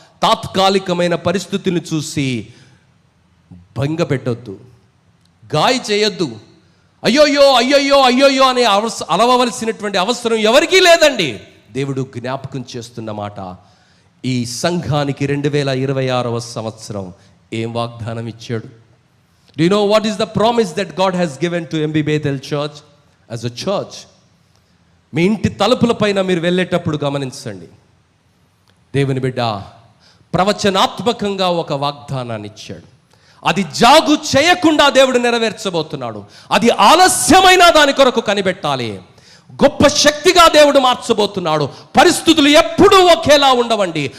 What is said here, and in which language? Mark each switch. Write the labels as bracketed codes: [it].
[te] తాత్కాలికమైన పరిస్థితులను చూసి భంగ పెట్టొద్దు, గాయ చేయొద్దు. అయ్యోయ్యో అయ్యోయ్యో అయ్యోయ్యో అని అలవవలసినటువంటి అవసరం ఎవరికీ లేదండి. దేవుడు జ్ఞాపకం చేస్తున్న మాట, ఈ సంఘానికి 2026వ సంవత్సరం ఏం వాగ్దానం ఇచ్చాడు? [en] Do you know what is the promise that God has given to MB Bethel Church as a church? [te] మీ ఇంటి తలుపుల పైన మీరు వెళ్ళేటప్పుడు గమనించండి, దేవుని బిడ్డ ప్రవచనాత్మకంగా ఒక వాగ్దానాన్ని ఇచ్చాడు. అది జాగు చేయకుండా దేవుడు నెరవేర్చబోతున్నాడు. అది ఆలస్యమైన దాని కొరకు కనిపెట్టాలి. గొప్ప శక్తిగా దేవుడు మార్చబోతున్నాడు. పరిస్థితులు ఎప్పుడూ ఒకేలా ఉండవండి.